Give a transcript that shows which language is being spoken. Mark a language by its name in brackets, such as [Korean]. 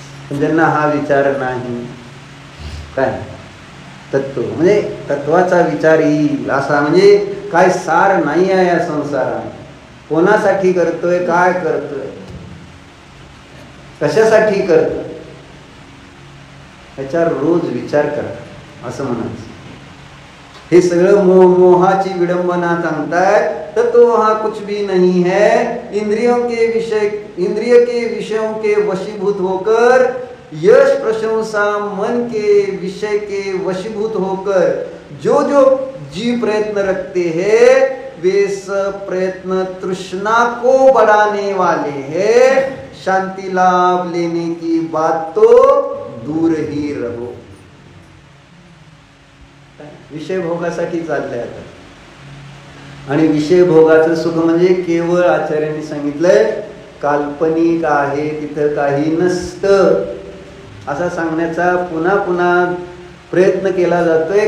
[Marathi] पण ज्यांना हा विचार नाही, काय तत्व म्हणजे तत्वाचा विचार येईल असा, म्हणजे काय सार नाही आहे या संसारात. कोणासाठी करतोय, काय करतोय, कशासाठी करतोय, याच्यावर रोज विचार करा असं म्हणायचं. हे सगळं मोहाची विडंबना सांगतायत. [Hindi] तत्व हा कुछ भी नहीं है. इंद्रियों के विषय, इंद्रिय के विषयों के वशीभूत होकर, यश प्रशंसा मन के विषय के वशीभूत होकर जो जो जीव प्रयत्न रखते हैं वे सब प्रयत्न तृष्णा को बढ़ाने वाले हैं. शांति लाभ लेने की बात तो दूर ही रहो. [Marathi] विषय भोगासाठी चाललंय आता. आणि विषय भोगाचं सुख म्हणजे केवळ आचार्यांनी सांगितलंय काल्पनिक आहे, तिथं काही नसतं असा सांगण्याचा पुन्हा पुन्हा प्रयत्न केला जातोय.